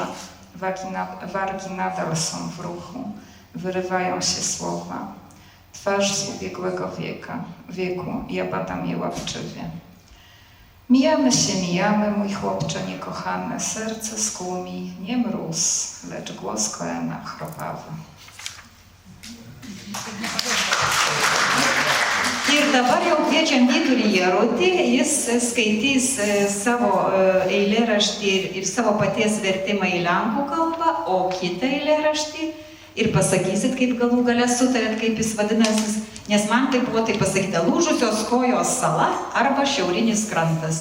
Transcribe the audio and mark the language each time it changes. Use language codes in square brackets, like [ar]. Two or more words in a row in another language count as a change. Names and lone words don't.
[pl] Wargi nadal są w ruchu, wyrywają się słowa. Twarz z ubiegłego wieku, ja badam je łapczywie. Mijamy, mój chłopcze niekochany, serce skół mi nie mróz, lecz głos Koena chropawy. [lt] Ir dabar jau kviečiam Vyturį Jarutį, jis skaitys savo eilėraštį ir savo paties vertimą į lenkų kalbą, o kitą eilėraštį ir pasakysit, kaip galų gale sutarėt, kaip jis vadinasi, nes man tai buvo tai pasakyta Lūžusios kojos sala arba Šiaurinis krantas.